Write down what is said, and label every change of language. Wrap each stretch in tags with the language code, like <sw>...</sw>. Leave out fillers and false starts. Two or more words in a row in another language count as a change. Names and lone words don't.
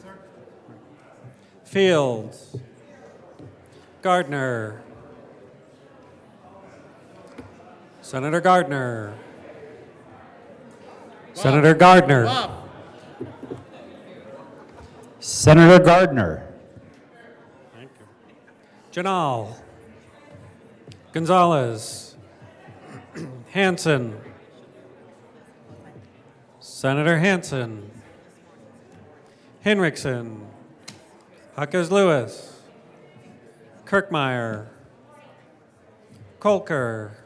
<en>Fields. Gardner. Senator Gardner. Senator Gardner. Senator Gardner. Thank you. Janal. Gonzalez. Hanson. Senator Hanson. Henriksen. Huckes Lewis. Kirkmeyer. Kolker.</en>